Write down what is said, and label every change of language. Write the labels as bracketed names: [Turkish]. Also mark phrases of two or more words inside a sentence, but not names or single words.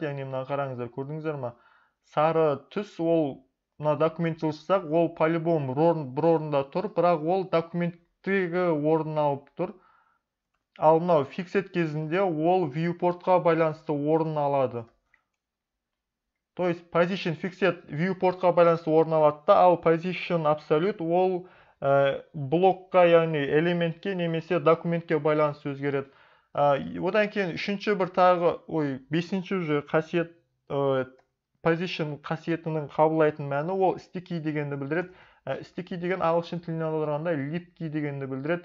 [Kazakh] Яғни мына қараңыздар, көрдіңіздер ме? Сары түс, ол мына документ жылжытсақ, ол по-любому бір орында тұр, бірақ ол документтегі орнын алып тұр. Ал мынау fixed кезінде ол viewportқа байланысты орнын алады. [Russian] То есть [English] position fixed [Kazakh] viewportқа байланысты орын алады да, ал [English] position absolute [Kazakh] ол блокқа, яғни элементке немесе документке байланысты өзгереді. Одан кейін үшінші бір тағы, бесінші уже қасиет, position қасиетінің қабылдайтын мәні ол sticky дегенді білдіреді. Sticky деген ағылшын тіліне аударғанда lipky дегенді білдіреді.